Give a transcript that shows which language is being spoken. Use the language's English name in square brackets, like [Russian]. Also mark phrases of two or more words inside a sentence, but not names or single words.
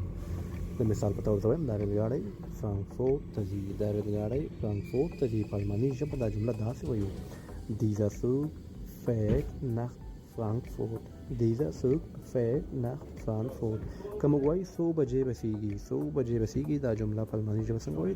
[Pashto] د مثال په طور زه وایم دا ریلګاډی فرانکفورت ته ځي، دا ریلګاډی فرانکفورت ته ځي، په الماني ژبه دا جمله داسې وایو: [German] dieser Zug fährt nach Frankfurt، dieser Zug fährt nach Frankfurt. [Pashto] که موږ وایو څو بجې رسیږي، څو بجې رسیږي، دا جمله په الماني ژبه څنګه وایي؟